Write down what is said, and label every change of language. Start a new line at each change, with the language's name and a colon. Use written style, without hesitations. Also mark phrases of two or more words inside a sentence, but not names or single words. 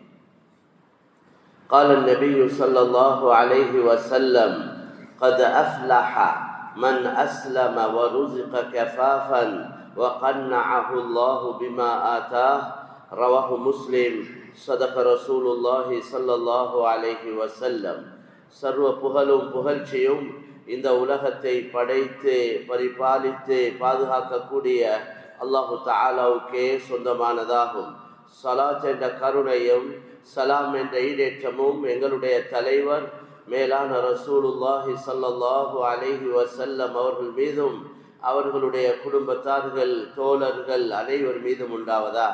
Arabic: قال النبي صلى الله عليه وسلم: قد أفلح من أسلم ورزق كفافا وقنعه الله بما آتاه. رواه مسلم. صدق رسول الله صلى الله عليه وسلم.
Tamil: சர்வ புகழும் புகழ்ச்சியும் இந்த உலகத்தை படைத்து பரிபாலித்து பாதுகாக்கக்கூடிய
Arabic: الله تعالى
Tamil: சொந்தமானதாகும். ஸலாத் என்ற கருணையும் சலாம் என்ற ஈடேற்றமும் எங்களுடைய தலைவர் மேலான
Arabic: رسول الله صلى الله عليه وسلم
Tamil: அவர்கள் மீதும் அவர்களுடைய குடும்பத்தார்கள் தோழர்கள் அனைவர் மீதும் உண்டாவதாக.